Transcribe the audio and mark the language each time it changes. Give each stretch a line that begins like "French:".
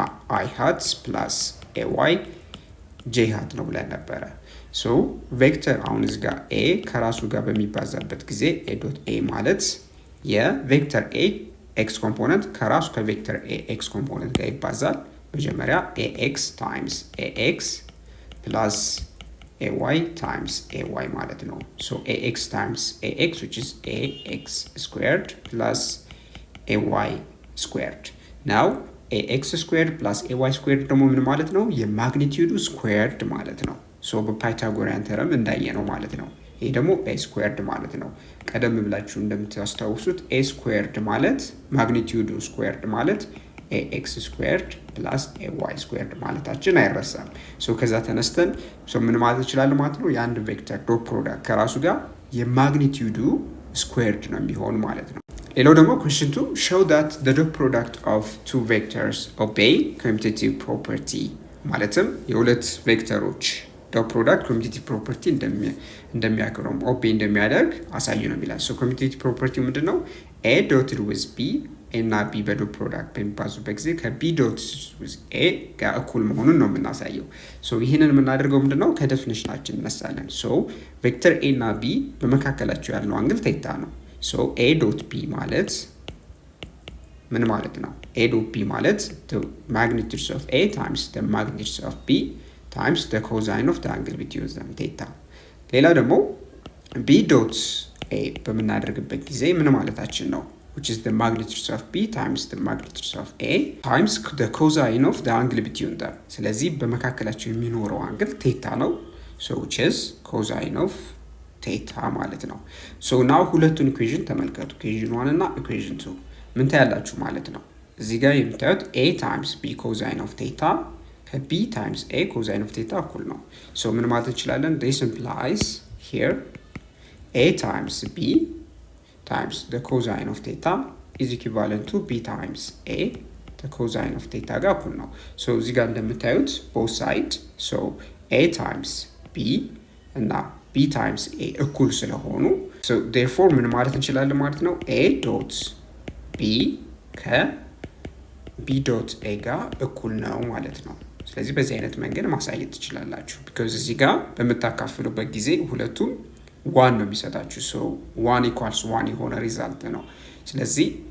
Amharic: i hat plus ay j hat ነው ብለን ነበረ። ሶ ቬክተር አሁን እዚህ ጋር a ከራሱ ጋር በሚባዛበት ጊዜ a ዶት a ማለት የቬክተር a x ኮምፖነንት ከራሱ ከቬክተር a x ኮምፖነንት ጋር ይባዛል። መጀመሪያ ax times ax plus ay times ay ማለት ነው። ሶ
English: ax times ax which is ax squared plus ay squared. now ax squared plus ay squared ደግሞ ምን ማለት ነው?
Amharic: የማግኒቲዩዱ ስኩዌርድ ማለት ነው። ሶ በፓይታጎሪያን ተረም እንዳየነው ማለት ነው። ይሄ ደግሞ a squared ማለት ነው። ቀደም ብላችሁ እንደምታስታውሱት a squared ማለት ማግኒቲዩዱ ስኩዌርድ ማለት ax squared plus ay squared ማለታችን አይረሳም። ሶ ከዛ ተነስተን ሶ ምን ማለት ይችላል ማለት ነው? የአንድ ቬክተር ዶት ፕሮዳክት ከራሱ ጋር የማግኒቲዩዱ ስኩዌርድ ነው የሚሆን ማለት ነው። ሌላው ደግሞ
English: question 2 show that the dot product of two vectors obey commutative property
Amharic: ማለትም የሁለት ቬክተሮች ዶት ፕሮዳክት ኮሚቴቲቭ ፕሮፐርቲ እንደሚያከብረው ኦቤይ እንደሚያደርግ አሳዩ ነው የሚላል። ሶ ኮሚቴቲቭ ፕሮፐርቲ ምንድነው? a dotted with b እና b በዶት ፕሮዳክት በሚባዙበት ጊዜ ከb dot with a ጋር እኩል መሆኑን ነው የምናሳየው። ሶ ይሄንን የምናደርገው ምንድነው? ከዴፊኒሽናችን እንነሳለን። ሶ ቬክተር a እና b በመካከላቸው ያለው አንግል ቴታ ነው። ሶ a dot b ማለት ምን ማለት ነው?
English: a dot b ማለት the magnitude of a times the magnitude of b times the cosine of the angle between them theta። ሌላ ደግሞ b dot a በምናደርግበት ጊዜ ምን ማለታችን ነው? which is the magnitude of b times the magnitude of a times the cosine of the angle between them።
Amharic: ስለዚህ በመካከላቸው የሚኖረው አንግል ቴታ ነው። so which is cosine of ቴታ ማለት ነው።
English: ሶ ናው ሁለቱን ኢኩዌሽን ተመልከቱ። ኢኩዌሽን 1 እና ኢኩዌሽን 2 ምን ታያላችሁ ማለት ነው?
Amharic: እዚህ ጋር የምታዩት a times b cosine of theta ከb times a cosine of theta እኩል ነው። ሶ ምን ማለት እንችላለን?
English: this implies here a times b times the cosine of theta is equivalent to b times a the cosine of theta ጋር እኩል ነው። ሶ እዚህ ጋር እንደምታዩት both side so a times b እና b times a እኩል ስለሆኑ so therefore ምን ማለት እንችላለን ማለት ነው?
Amharic: a dot b ከ b dot a ጋር እኩል ነው ማለት ነው። ስለዚህ በዚህ አይነት መንገድ ማሳየት ትችላላችሁ። because እዚህ ጋር በመታካፍሉበት ጊዜ ሁለቱም 1 ነው የሚሰጣችሁ። so 1 equals 1 የሆነ ሪዛልት ነው። ስለዚህ